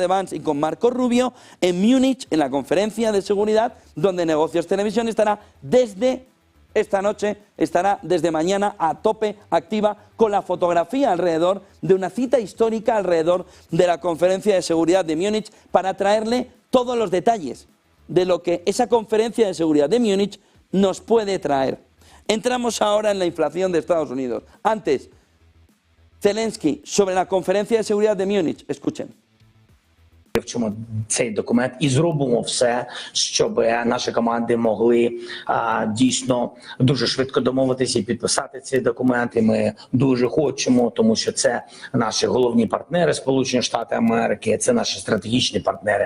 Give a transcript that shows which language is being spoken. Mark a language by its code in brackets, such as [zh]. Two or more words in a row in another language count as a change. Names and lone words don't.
[es] Vance y con Marco Rubio en Múnich, en la conferencia de seguridad, donde Negocios Televisión estará desde esta noche, estará desde mañana a tope activa con la fotografía alrededor de una cita histórica alrededor de la conferencia de seguridad de Múnich para traerle todos los detalles de lo que esa conferencia de seguridad de Múnich nos puede traer. Entramos ahora en la inflación de Estados Unidos. Antes, Zelensky sobre la conferencia de seguridad de Múnich. Escuchen. [uk] Вивчимо цей документ і зробимо все, щоб наші команди могли дійсно дуже швидко домовитися і підписати цей документ. І ми дуже хочемо, тому що це наші головні партнери, Сполучені Штати Америки, це наші стратегічні партнери.